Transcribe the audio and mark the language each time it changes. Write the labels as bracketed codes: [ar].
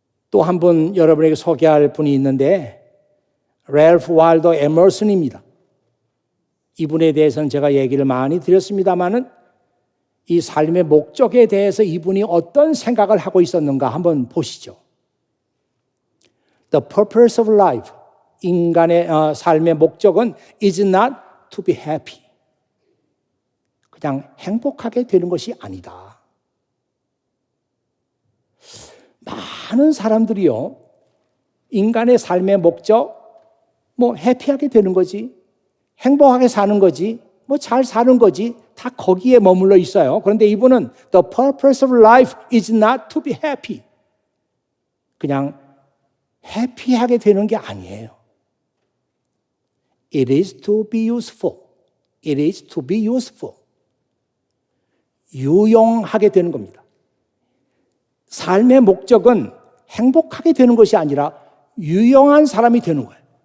[ko] 또 한 분 여러분에게 소개할 분이 있는데 랠프 월도 에머슨입니다. 이분에 대해서는 제가 얘기를 많이 드렸습니다마는 이 삶의 목적에 대해서 이분이 어떤 생각을 하고 있었는가 한번 보시죠. [en] The purpose of life, [ko] 인간의 삶의 목적은 [en] is not to be happy. [ko] 그냥 행복하게 되는 것이 아니다. 많은 사람들이요, 인간의 삶의 목적, 뭐 해피하게 되는 거지, 행복하게 사는 거지, 뭐 잘 사는 거지, 다 거기에 머물러 있어요. 그런데 이분은 [en] the purpose of life is not to be happy. [ko] 그냥 해피하게 되는 게 아니에요. [en] It is to be useful. It is to be useful. [ko] 유용하게 되는 겁니다. 삶의 목적은 행복하게 되는 것이 아니라 유용한 사람이 되는 거예요.